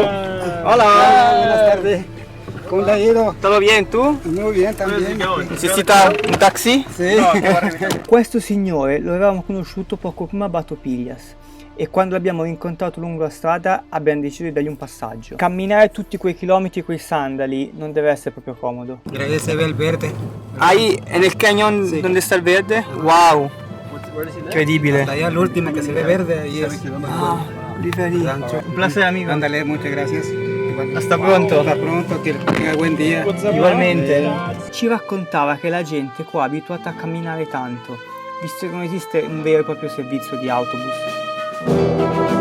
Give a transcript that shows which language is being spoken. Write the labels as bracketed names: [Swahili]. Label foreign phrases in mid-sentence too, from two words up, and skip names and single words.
[Spanish] Hola. Buenas tardes. ¿Cómo te ha ido? ¿Todo bien tú? Muy bien también. [Italian] Necessita un taxi? Sì. Questo signore lo avevamo conosciuto poco prima a Batopillas e quando l'abbiamo incontrato lungo la strada abbiamo deciso di dargli un passaggio. Camminare tutti quei chilometri coi sandali non deve essere proprio comodo. [Spanish] Ahí se ve el verde. Ahí, [Italian] nel canyon Sì. [Spanish] donde sta [Italian] il verde? Wow! Incredibile. [Spanish] Hasta allá la última que se ve verde, ahí es. [Italian] Lì. [Spanish] Un placer [Italian] amico. [Spanish] Ándale, muchas gracias. Hasta pronto. Hasta pronto, que tenga buen día. [Italian] Ugualmente. Ci raccontava che la gente qua è abituata a camminare tanto, visto che non esiste un vero e proprio servizio di autobus.